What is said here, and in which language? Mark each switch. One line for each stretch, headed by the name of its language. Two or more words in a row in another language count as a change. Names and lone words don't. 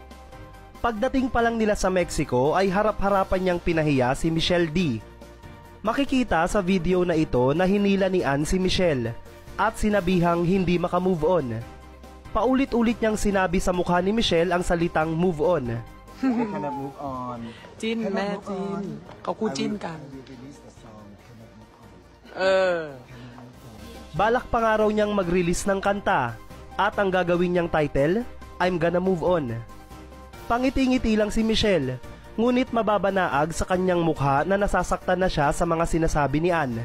Filipino: Pagdating pa lang nila sa Mexico ay harap-harapan niyang pinahiya si Michelle D. Makikita sa video na ito na hinila ni Ann si Michelle at sinabihang hindi makamove on. Paulit-ulit niyang sinabi sa mukha ni Michelle ang salitang
English: move on. I cannot move on.
Thai: จิ้นแม่จิ้นเขาคู่จิ้นกัน
Filipino: Balak pa nga raw niyang mag-release ng kanta at ang gagawin niyang title, I'm Gonna Move On. Pangiti-ngiti lang si Michelle, ngunit mababanaag sa kanyang mukha na nasasaktan na siya sa mga sinasabi ni Ann.